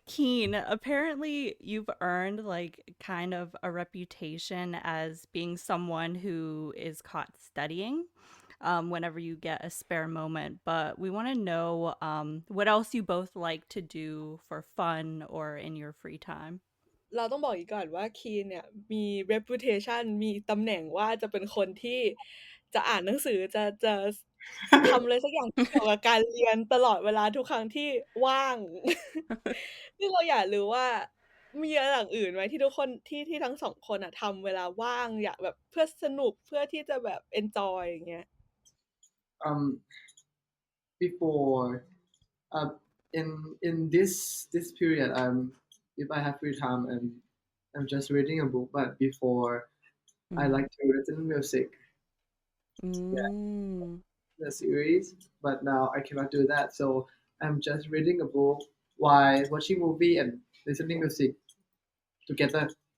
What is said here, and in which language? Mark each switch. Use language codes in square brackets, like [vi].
[en] Keen, apparently you've earned like kind of a reputation as being someone who is caught studying whenever you get a spare moment. But we want to know what else you both like to do for fun or in your free time. [th] เราต้องบอกอีกก่อนว่าคีนเนี่ยมี reputation มีตำแหน่งว่าจะเป็นคนที่จะอ่านหนังสือจะทำอะไรสักอย่างเกี่ยวกับการเรียนตลอดเวลาทุกครั้งที่ว่าง ซึ่งเราอยากรู้ว่ามีอะไรอย่างอื่นไหมที่ทุกคนที่ทั้งสองคนอะทำเวลาว่างอยากแบบเพื่อสนุกเพื่อที่จะแบบ enjoy อย่างเงี้ย [en] before in this period if I have free time I'm just reading a book but before I like to listen music Mm. the series but now I cannot do that so I'm just reading a book while watching movie and listening music together